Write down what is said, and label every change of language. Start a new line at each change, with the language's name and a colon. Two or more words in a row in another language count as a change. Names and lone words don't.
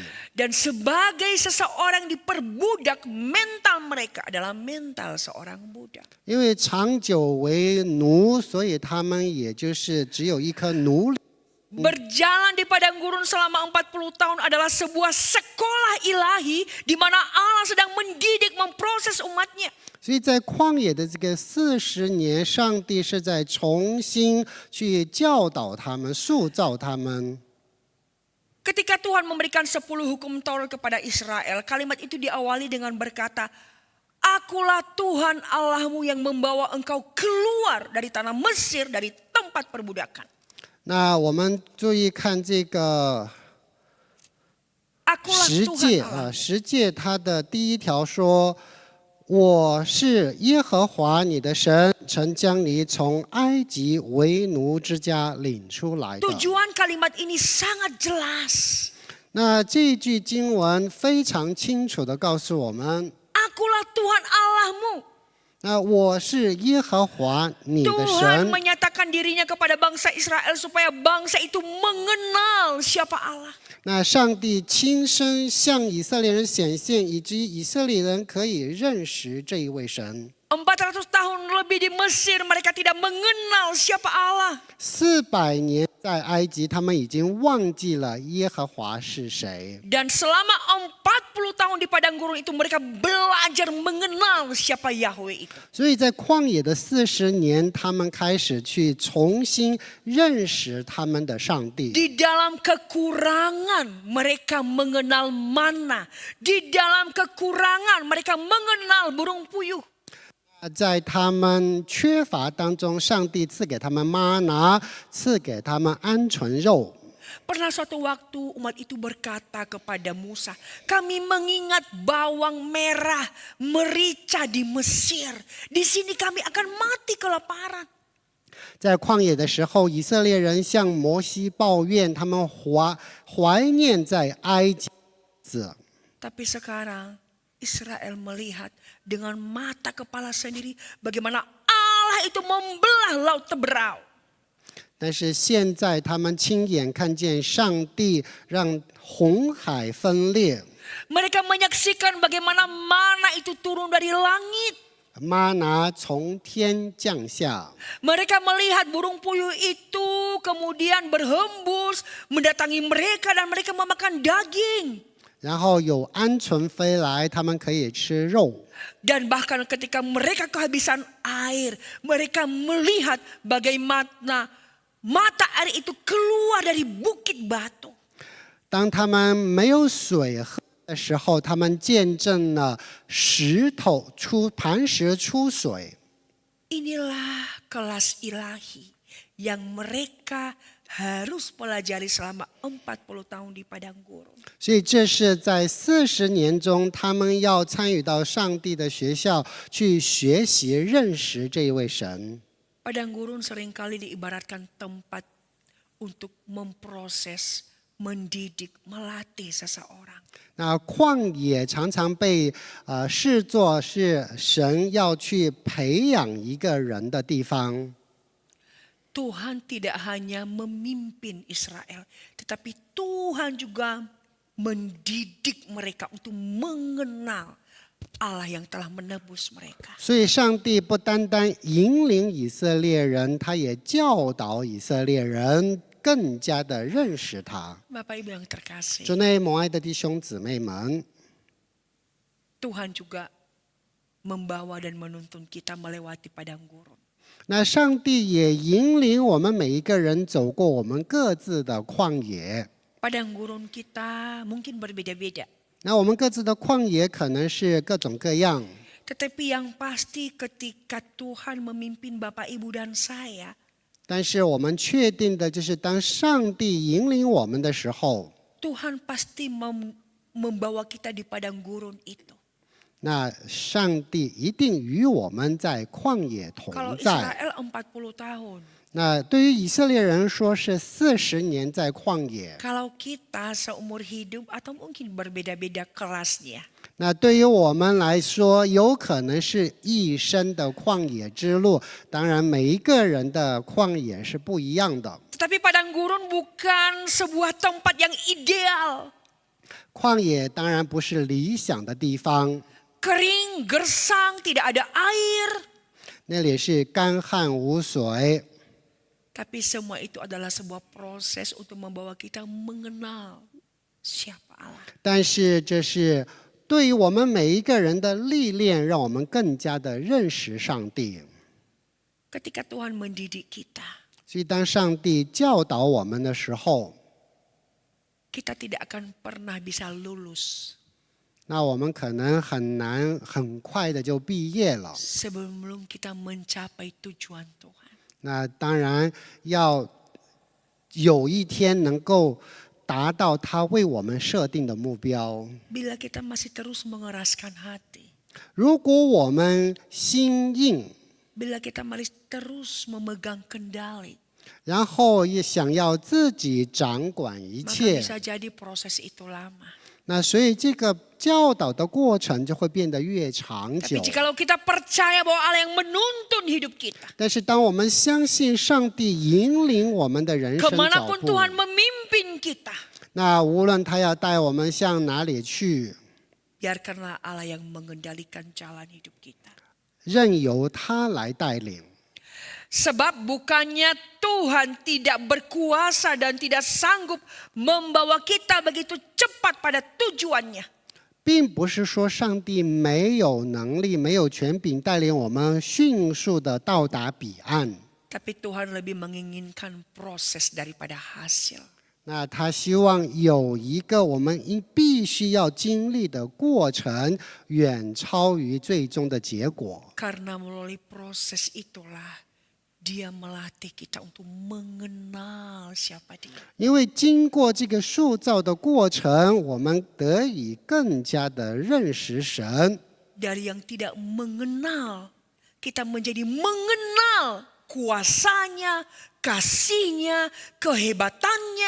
Indonesian: Dan sebagai seseorang diperbudak, mental mereka adalah mental seorang budak.
Chinese: 因为长久为奴，所以他们也就是只有一颗奴隶。
Indonesian: Berjalan di padang gurun selama 40 tahun adalah sebuah sekolah ilahi di mana Allah sedang mendidik, memproses umatnya.
Chinese: 所以在旷野的这个40年，上帝是在重新去教导他们、塑造他们。
Indonesian: Ketika Tuhan memberikan 10 hukum Taurat kepada Israel, kalimat itu diawali dengan berkata, Akulah Tuhan Allahmu yang membawa engkau keluar dari tanah Mesir, dari tempat perbudakan.
Chinese: 那我们注意看这个
Indonesian: Akulah
Chinese: 十
Indonesian: Tuhan
Chinese: 诫
Indonesian: Allahmu.
Chinese: 十诫它的第一条说：“我是耶和华你的神，曾将你从埃及为奴之家领出来的。”
Indonesian: Tujuan kalimat ini sangat jelas.
Chinese: 那这句经文非常清楚地告诉我们，
Indonesian: Akulah Tuhan Allahmu.
Chinese: 那我是耶和华你的
Indonesian: Tuhan
Chinese: 神。
Indonesian: menyatakan dirinya kepada bangsa Israel supaya bangsa itu mengenal siapa Allah.
Chinese: 那上帝亲身向以色列人显现，以至于以色列人可以认识这一位神。
Indonesian: 400 tahun lebih di Mesir mereka tidak mengenal siapa Allah.
Chinese: 400 年在埃及，他们已经忘记了耶和华是谁。
Indonesian: Dan selama tahun di padang gurun itu mereka belajar mengenal siapa Yahweh itu.
Chinese: 所以在旷野的40年，他们开始去重新认识他们的上帝。
Indonesian: Di dalam kekurangan mereka mengenal mana. Di dalam kekurangan mereka mengenal burung puyuh.
Chinese: 在他们缺乏当中，上帝赐给他们玛拿，赐给他们鹌鹑肉。
Indonesian: Pernah suatu waktu umat itu berkata kepada Musa, kami mengingat bawang merah, merica di Mesir. Di sini kami akan mati kelaparan.
Chinese: 在旷野的时候，以色列人向摩西抱怨，他们怀念在埃及子。
Indonesian: Tapi sekarang Israel melihat dengan mata kepala sendiri bagaimana Allah itu membelah laut Teberau.
Chinese: 但是现在他们亲眼看见上帝让红海分裂，
Indonesian: Mereka menyaksikan bagaimana mana itu turun dari langit.
Chinese: 玛拿从天降下。
Indonesian: Mereka melihat burung puyuh itu kemudian berhembus mendatangi mereka dan mereka memakan daging.
Chinese: 然后有鹌鹑飞来，他们可以吃肉。
Indonesian: Dan bahkan ketika mereka kehabisan air, mereka melihat bagaimana mata air itu keluar dari bukit batu.
Chinese: 当他们没有水喝的时候，他们见证了磐石出水。
Indonesian: Inilah kelas ilahi yang mereka harus pelajari selama 40 tahun di padang gurun.
Chinese: 所以这是在40年中，他们要参与到上帝的学校去学习认识这一位神。
Indonesian: Padang gurun seringkali diibaratkan tempat untuk memproses, mendidik, melatih seseorang.
Chinese: 那旷野常常被视作是神要去培养一个人的地方。
Indonesian: Tuhan tidak hanya memimpin Israel, tetapi Tuhan juga mendidik mereka untuk mengenal Allah yang telah menebus mereka.
Chinese: 所以上帝不单单引领以色列人，他也教导以色列人更加的认识他。
Indonesian: Bapak Ibu yang terkasih,
Chinese: 主内蒙爱的弟兄姊妹们，
Indonesian: Tuhan juga membawa dan menuntun kita melewati padang gurun.
Chinese: 那上帝也引领我们每一个人走过我们各自的旷野。
Indonesian: Padang gurun kita mungkin berbeda-beda.
Chinese: 那我们各自的旷野可能是各种各样，
Indonesian: Tetapi yang pasti ketika Tuhan memimpin Bapak Ibu dan saya,
Chinese: 但是我们确定的就是，当上帝引领我们的时候，
Indonesian: Tuhan pasti membawa kita di padang gurun itu.
Chinese: 那上帝一定与我们在旷野同
Indonesian: Kalau
Chinese: 在。
Indonesian: Israel 40 tahun,
Chinese: 那对于以色列人说是40年在旷野，
Indonesian: kalau kita seumur hidup atau mungkin berbeda-beda kelasnya.
Chinese: 那对于我们来说，有可能是一生的旷野之路。当然，每一个人的旷野是不一样的。
Indonesian: Tetapi padang gurun bukan sebuah tempat yang ideal.
Chinese: 旷野当然不是理想的地方，
Indonesian: Kering, gersang, tidak ada air.
Chinese: 那里是干旱无水。
Indonesian: Tapi semua itu adalah sebuah proses untuk membawa kita mengenal siapa Allah.
Chinese: 但是这是对于我们每一个人的历练，让我们更加的认识上帝。
Indonesian: Ketika Tuhan mendidik kita,
Chinese: 所以当上帝教导我们的时候，
Indonesian: kita tidak akan pernah bisa lulus
Chinese: 那我们可能很快的就毕业了。
Indonesian: sebelum kita mencapai tujuan Tuhan.
Chinese: 那当然要有一天能够达到他为我们设定的目标。
Indonesian: Bila kita masih terus mengeraskan hati,
Chinese: 如果我们心硬，
Indonesian: bila kita masih terus memegang kendali,
Chinese: 然后也想要自己掌管一
Indonesian: maka
Chinese: 切，
Indonesian: bisa jadi proses itu lama.
Chinese: 那所以这个教导的过程就会变得越长
Indonesian: Tapi
Chinese: 久。
Indonesian: jikalau kita percaya bahwa Allah yang menuntun hidup kita,
Chinese: 但是当我们相信上帝引领我们的人生脚
Indonesian: kemanapun
Chinese: 步，
Indonesian: Tuhan memimpin kita,
Chinese: 那无论他要带我们向哪里去，
Indonesian: biarkanlah Allah yang mengendalikan jalan hidup kita.
Chinese: 任由他来带领。
Indonesian: Sebab bukannya Tuhan tidak berkuasa dan tidak sanggup membawa kita begitu cepat pada tujuannya.
Chinese: 并不是说上帝没有能力、没有权柄带领我们迅速的到达彼岸。
Indonesian: Tapi Tuhan lebih menginginkan proses daripada hasil.
Chinese: 那他希望有一个我们必须要经历的过程，远超于最终的结果。
Indonesian: Karena melalui proses itulah Dia melatih kita untuk mengenal siapa Dia.
Chinese: 因为经过这个塑造的过程，我们得以更加的认识神。
Indonesian: Dari yang tidak mengenal, kita menjadi mengenal kuasanya, kasihnya, kehebatannya.